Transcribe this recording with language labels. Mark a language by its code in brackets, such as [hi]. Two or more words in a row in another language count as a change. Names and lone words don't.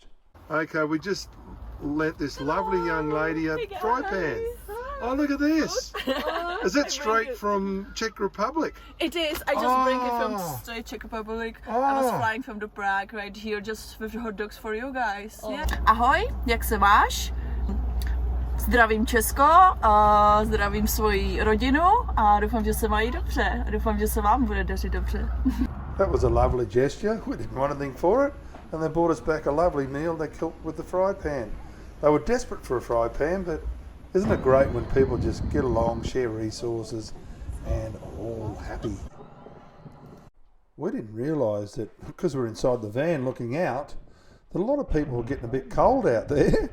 [en] Okay, we just lent this lovely young lady a fry pan. Oh, look at this. Is that straight from Czech Republic? It is. I just bring it from straight Czech Republic. I was flying from the Prague right here just with hot dogs for you guys. Yeah. [cs] Ahoj, jak se máš? Zdravím Česko, zdravím svoji rodinu a doufám, že se mají dobře. A doufám, že se vám bude dařit dobře. [en] That was a lovely gesture. We didn't want anything for it. And they brought us back a lovely meal they cooked with the fry pan. They were desperate for a fry pan, but isn't it great when people just get along, share resources, and are all happy? We didn't realise that because we're inside the van looking out, that a lot of people were getting a bit cold out there.